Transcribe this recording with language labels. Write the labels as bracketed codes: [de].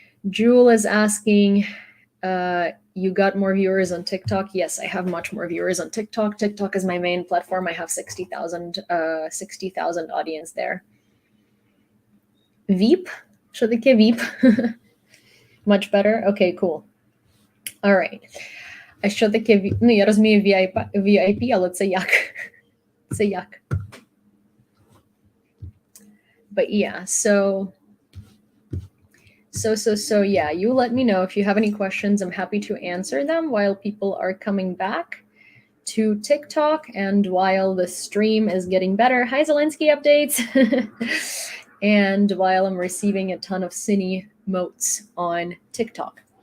[en] Jewel is asking, you got more viewers on TikTok? Yes, I have much more viewers on TikTok. TikTok is my main platform. I have 60,000 audience there. Veep? [uk] Що таке Veep? [en] Much better? Okay, cool. All right. [uk] А що таке VIP? Ну, я розумію VIP, але це як? Це як? [en] But yeah, so yeah, you let me know if you have any questions. I'm happy to answer them while people are coming back to TikTok and while the stream is getting better. Hi, Zelensky updates. And while I'm receiving a ton of Cine motes on TikTok.